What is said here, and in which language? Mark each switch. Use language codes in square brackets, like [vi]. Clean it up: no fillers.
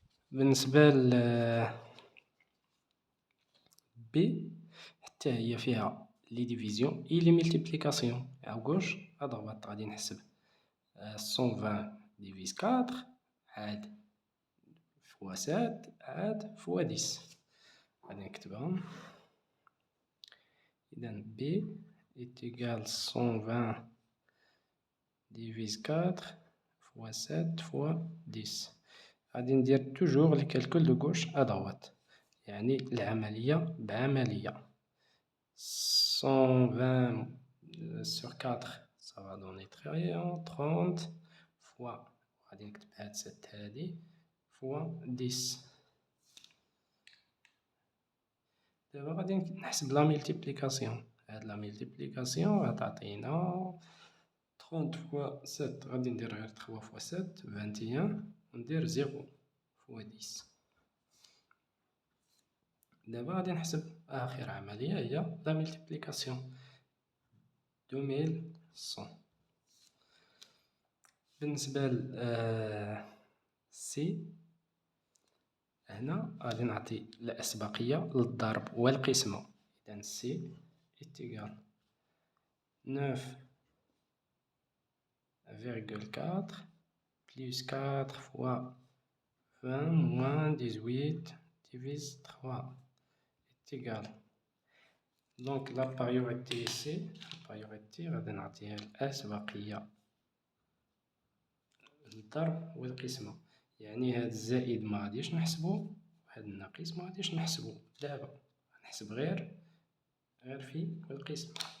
[ar] بالنسبة ل بي حتى هي فيها لي ديفيزيون اي لي ملتيبليكاسيون. [fr] à gauche à droite [ar] غادي نحسب 120 ديفيز 4 عاد فوا 7 عاد فوا 10. غادي نكتبهم. [fr] إذا B est égal 120 divise 4 fois 7 fois 10. [ar] غادي ندير توجور لي كالكول دو غوش [fr] à droite، [ar] يعني العملية بعملية. [fr] 120 sur 4 ça va donner 30 fois [ar] غادي نكتب هاد 7 هادي [fr] fois 10. [ar] دابا غادي نحسب لا ملتيبليكاسيون. هاد لا ملتيبليكاسيون غتعطينا 30 فوا 7 غادي ندير غير 3 فوا 7 21 وندير 0 فوا 10. دابا غادي نحسب آخر عملية هي لا ملتيبليكاسيون 2100. بالنسبة ل سي هنا غادي نعطي الأسبقية للضرب والقسمة. [fr] إذا سي إتيغال 9,4 plus 4 fois 20 moins 18 divise 3 est égal. Donc la priorité ici [ar] غادي نعطيها الأسبقية للضرب والقسمة. يعني هاد الزائد ما غاديش نحسبو وهاد الناقص ما غاديش نحسبو. دابا غنحسب غير في القسمة.